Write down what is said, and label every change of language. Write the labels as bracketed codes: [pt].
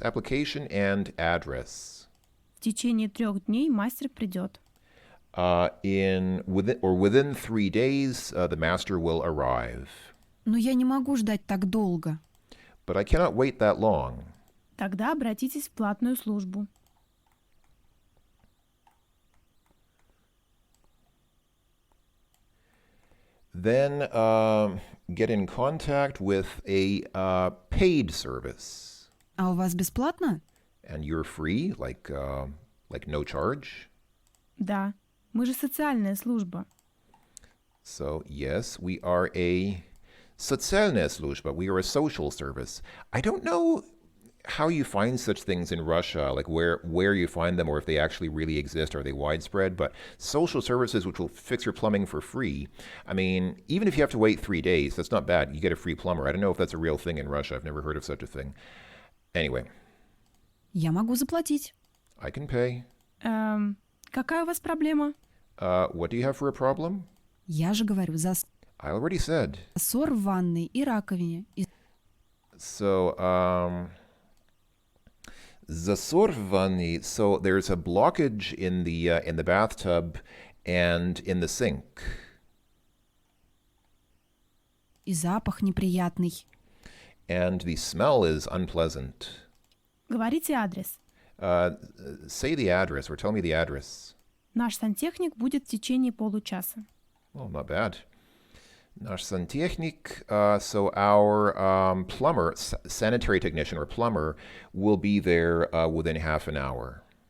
[en] Application and address. [ru] В течение 3 дней мастер придет. [en] Within 3 days, the master will arrive. [ru] Но я не могу ждать так долго. [en] But I cannot wait that long. [ru] Тогда обратитесь в платную службу. [en] Then get in contact with a paid service. [ru] А у вас бесплатно? [en] And you're free, like no charge. [ru] Да, мы же социальная служба. [en] So yes, we are a [ru] социальная служба. [en] We are a social service. I don't know how you find such things in Russia, like where you find them or if they actually really exist. Are they widespread? But social services which will fix your plumbing for free, I mean, even if you have to wait 3 days, that's not bad. You get a free plumber. I don't know if that's a real thing in Russia. I've never heard of such a thing. Anyway. [ru] Я могу заплатить. [en] I can pay. [ru] Какая у вас проблема? [en] What do you have for a problem? [ru] Я же говорю, [en] I already said. [ru] засор в ванной и раковине, и So, засор в ванной. [en] So there's a blockage in the bathtub and in the sink. [ru] запах неприятный. [en] And the smell is unpleasant. [ru] Говорите адрес. [en] Say the address or tell me the address. [ru] Наш сантехник будет в течение получаса. [en] Oh, not bad. [ru] Наш сантехник, [en] so our plumber, sanitary technician or plumber, will be there within half an hour.